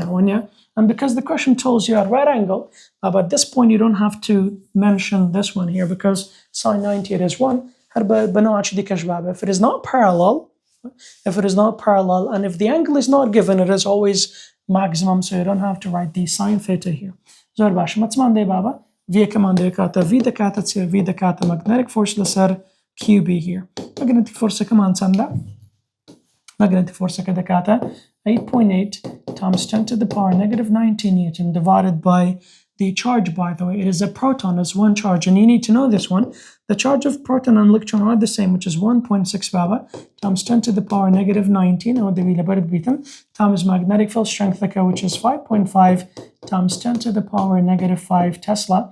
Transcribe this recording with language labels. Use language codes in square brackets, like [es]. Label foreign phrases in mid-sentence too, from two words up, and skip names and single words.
[en] And because the question tells you at right angle, but at this point you don't have to mention this one here, because sine 90 it is 1. If it is not parallel, and if the angle is not given, it is always maximum, so you don't have to write the sine theta here. [ckb] زۆر باشە مەچمان دێ بابا V-ەکەمان دەکاتە V دەکاتە چێ V دەکاتە [en] magnetic force [ckb] لەسەر QB here. [en] magnetic forceەکەمان چەندە؟ magnetic forceەکە دەکاتە 8.8 times 10 to the power negative 90 Newton divided by the charge, by the way. It is a proton, is one charge, and you need to know this one. The charge of proton and electron are the same, which is 1.6 baba times 10 to the power negative 19, or times magnetic field strength, which is 5.5 times 10 to the power negative 5 Tesla.